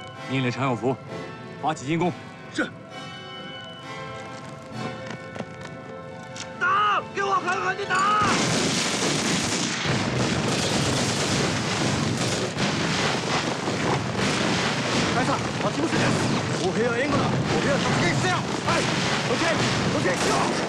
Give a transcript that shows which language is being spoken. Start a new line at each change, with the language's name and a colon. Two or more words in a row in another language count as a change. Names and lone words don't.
Chinese: 命令常有福发起进攻。是。打！给我狠狠地打！
Japanese: 大佐、待ち伏せです。歩兵は援護だ。歩兵は突撃せよ。はい。突撃しろ。